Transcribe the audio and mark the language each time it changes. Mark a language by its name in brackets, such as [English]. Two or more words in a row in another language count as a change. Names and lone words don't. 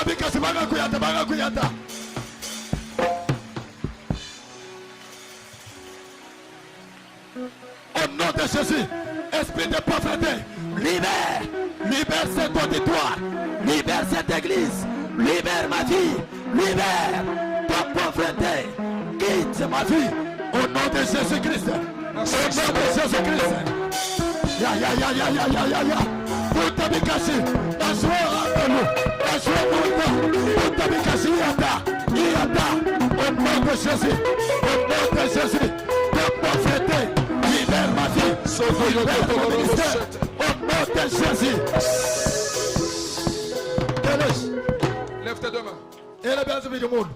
[French] Au nom de Jésus, esprit de pauvreté, libère cet auditoire, libère cette église, libère ma vie, libère ta pauvreté, quitte ma vie, au nom de Jésus-Christ, au nom de Jésus-Christ. [Lingala] Puta bikasi, naswa apelu, naswa puta, puta bikasi yata, [French] au nom de Jésus, ta pauvreté, libère ma vie, libère mon ministère, au nom de Jésus. Lève tes deux mains. Et la base du monde.